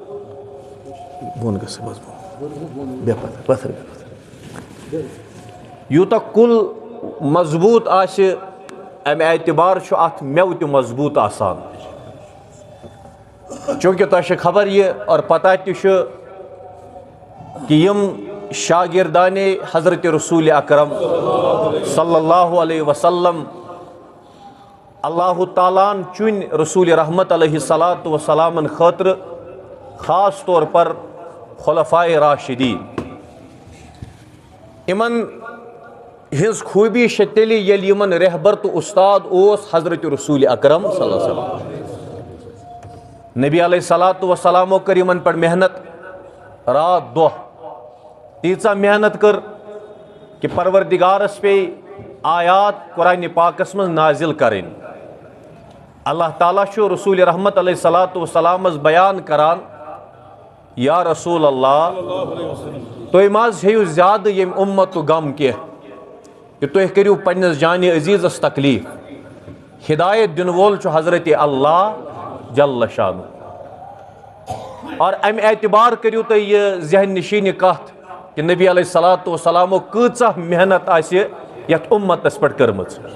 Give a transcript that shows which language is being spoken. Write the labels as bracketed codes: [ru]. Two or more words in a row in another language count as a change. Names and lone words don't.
[ks] یوٗتاہ کُل مضبوٗط آسہِ امہِ اعتبار چھُ اتھ مٮ۪وٕ تہِ مضبوٗط آسان چوٗنٛکہِ تۄہہِ چھِ خبر یہِ اور پتہ تہِ چھُ کہ یِم شاگردانے حضرت رسول اکرم [ar] صلی اللہ علیہ وسلم [ks] اللہ تعالیٰ چُنۍ رسول رحمت [ar] علیہ الصلاۃ [ks] وسلامن خٲطرٕ خاص طور پر خلفائے راشدین یِمن ہٕنٛز خوٗبی چھِ تیٚلہِ ییٚلہِ یِمن رہبر تہٕ اُستاد اوس حضرت رسول اکرم [ar] صلی اللہ علیہ وسلم [ks] نبی [ar] علیہ الصلاۃ [ks] وسلامو کٔر یِمن پٮ۪ٹھ محنت رات دۄہ تیٖژاہ محنت کٔر کہ پروردگارس پیٚیہِ آیات قرآنِ پاکس منٛز نازِل کرٕنۍ اللہ تعالیٰ چھُ رسول رحمت [ar] علیہ الصلاۃ [ks] وسلامس بیان کران [ar] یا رسول اللہ [ks] تُہۍ مہ حظ ہیٚیِو زیادٕ ییٚمہِ اُمتُک غم کینٛہہ کہ تُہۍ کٔرِو پننِس جانہِ عزیٖزس تکلیٖف ہدایت دِنہٕ وول چھُ حضرت اللہ [ar] جل شانہ [ks] اور امہِ اعتبار کٔرِو تُہۍ یہِ ذہن نشیٖنہِ کتھ کہ نبی [ar] علیہ الصلاۃ [ks] وسلامو کۭژاہ محنت آسہِ یتھ اُمتس پٮ۪ٹھ کٔرمٕژ